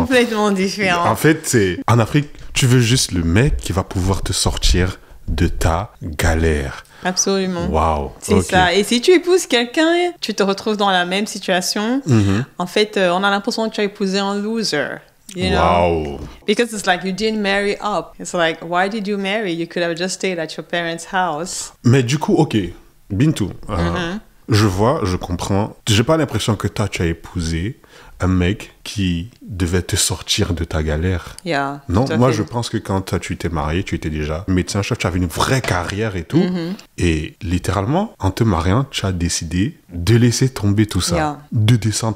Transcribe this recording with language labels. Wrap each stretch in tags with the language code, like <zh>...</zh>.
<fr>Complètement différent. En fait, en Afrique, tu veux juste le mec qui va pouvoir te sortir de ta galère. Absolument. Waouh. C'est ça. Et si tu épouses quelqu'un, tu te retrouves dans la même situation. En fait, on a l'impression que tu as épousé un loser.</fr> <en>You know? Wow. Because it's like you didn't marry up. It's like, why did you marry? You could have just stayed at your parents' house.</en> <fr>Mais du coup, ok, Bintou, je vois, je comprends. J'ai pas l'impression que toi, tu as épousé un mec qui devait te sortir de ta galère.</fr> <en>Yeah,</en> <fr>non, moi, je pense que quand toi, tu t'es marié, tu étais déjà médecin-chef, tu avais une vraie carrière et tout. Et littéralement, en te mariant, tu as décidé de laisser tomber tout ça, de descendre.</fr>